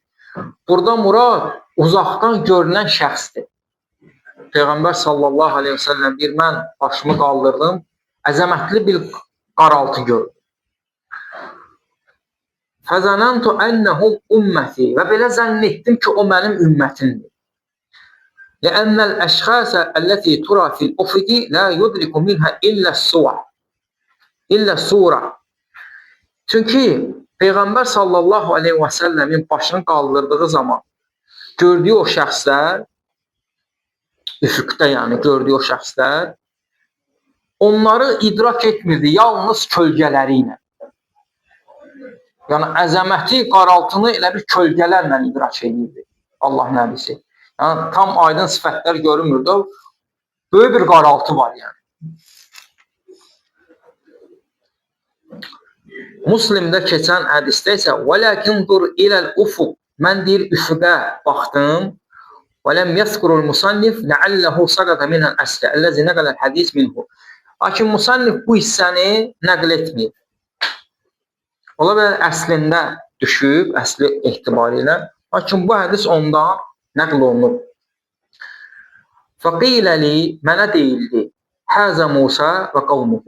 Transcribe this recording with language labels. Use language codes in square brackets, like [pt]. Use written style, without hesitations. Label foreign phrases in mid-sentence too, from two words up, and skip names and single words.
[az] Burada murad uzaqdan görünən şəxsdir. Peyğəmbər [ar] صلى الله عليه وسلم [az] deyir, mən başımı qaldırdım, əzəmətli bir qaraltı gördüm. [ar] فظننت أنهم أمتي [az] və belə zənn etdim ki, o mənim ümmətimdir. [ar] لأن الأشخاص التي ترى في الأفق لا يدرك منها إلا الصورة. [az] Çünki Peyğəmbər [ar] صلى الله عليه [az] və səlləmin başını qaldırdığı zaman gördüyü o şəxslər, üfüqdə yəni gördüyü o şəxslər, onları idrak etmirdi, yalnız kölgələri ilə. Yəni əzəməti, qaraltını elə bir kölgələrlə idrak edirdi Allah nəbisi. Yəni, tam aydın sifətlər görünmürdü. Böyük bir qaraltı var yəni. Müslimdə keçən hədisdə isə [ar] وَلَكِنْ دُرْ إِلَى الْأُفُقِ [az] Mən deyir, üfüqə baxdım. [ar] وَلَمْ يَذْكُرُ الْمُصَنِّفْ لَعَلَّهُ سَقَطَ مِنَ الْأَسْلِ الَّذِي نَقَلَ الْحَدِيث مِنْهُ [az] Lakin müsannif bu hissəni nəql etməyib. Ola bilər əslində düşüb, əsli etibarilə. Lakin bu hədis ondan nəql olunub. [ar] فقيل لي, [az] mənə deyildi, [ar] هذا موسى وقومه.